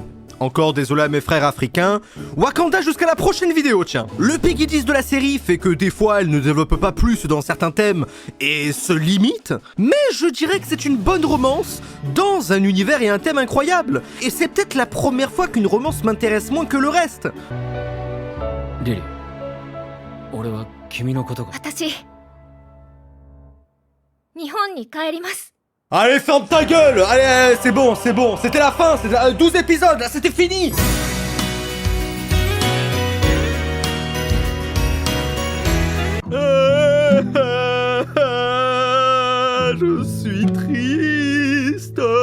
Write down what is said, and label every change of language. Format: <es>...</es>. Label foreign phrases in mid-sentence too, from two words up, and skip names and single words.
<fr>Encore désolé à mes frères africains. Wakanda jusqu'à la prochaine vidéo, tiens. Le Peggy 10 de la série fait que des fois, elle ne développe pas plus dans certains thèmes et se limite, mais je dirais que c'est une bonne romance dans un univers et un thème incroyable. Et c'est peut-être la première fois qu'une romance m'intéresse moins que le reste.</fr> <ja>Lily. 俺は君のことが私日本に帰ります</ja> <fr>Allez, ferme ta gueule. Allez, c'est bon, c'était la fin, c'était 12 épisodes, là c'était fini. Je suis triste.</fr>